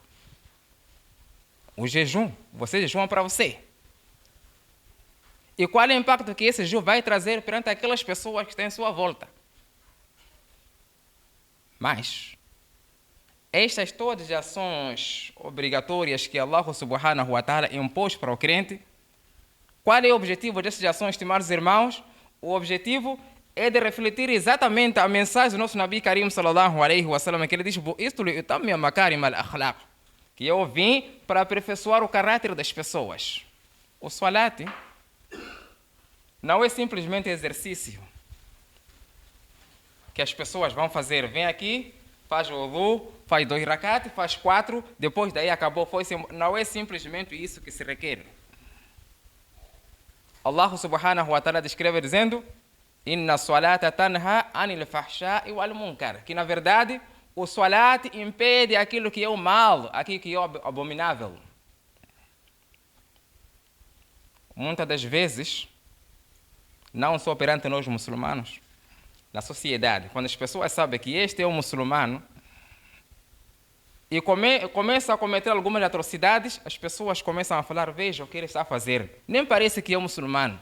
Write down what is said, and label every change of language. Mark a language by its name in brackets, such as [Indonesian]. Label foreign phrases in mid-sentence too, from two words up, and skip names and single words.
[Portuguese] O jejum, você jejuma para você. E qual é o impacto que esse jejum vai trazer perante aquelas pessoas que estão em sua volta? Mas estas todas as ações obrigatórias que Allah [Arabic] سبحانه وتعالى [Portuguese] impôs para o crente, qual é o objetivo dessas ações, estimados irmãos? O objetivo é de refletir exatamente a mensagem do nosso Nabi Karim [Arabic] صلى الله عليه وسلم, [Portuguese] que ele diz: [Arabic] "Isto لأتمم مكارم الأخلاق", [Portuguese] que eu vim para aperfeiçoar o caráter das pessoas. O salat não é simplesmente exercício que as pessoas vão fazer. Vem aqui, faz o wudu, faz 2 rakat, faz 4, depois daí acabou. Não é simplesmente isso que se requer. Allah [Arabic] سبحانه وتعالى [Portuguese] descreve dizendo: [Arabic] "إن الصلاة تنهى عن الفحشاء والمنكر", [Portuguese] que na verdade o salat impede aquilo que é o mal, aquilo que é o abominável. Muitas das vezes, não só perante nós muçulmanos, na sociedade, quando as pessoas sabem que este é um muçulmano e começa a cometer algumas atrocidades, as pessoas começam a falar: veja o que ele está a fazer, nem parece que é um muçulmano.